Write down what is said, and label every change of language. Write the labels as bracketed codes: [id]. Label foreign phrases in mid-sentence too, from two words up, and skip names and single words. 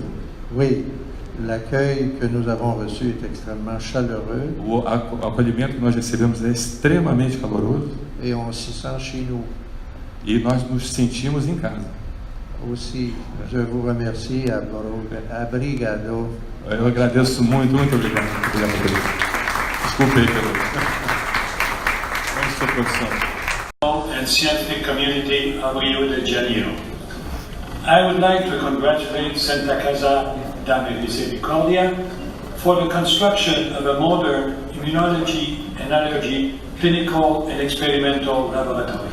[fr] Oui, l'accueil que nous avons reçu est extrêmement chaleureux. [pt] O acolhimento que nós recebemos é extremamente caloroso. [fr] Et on s'y sent chez nous. [pt] E nós nos sentimos em casa. [fr] Aussi, je vous remercie, [pt] obrigado. Eu agradeço muito obrigado. Obrigado por isso. Desculpe aí pelo... Qual é a sua profissão? [en] And scientific community of Rio de Janeiro. I would like to congratulate Santa Casa da Misericordia for the construction of a modern immunology and allergy clinical and experimental laboratory.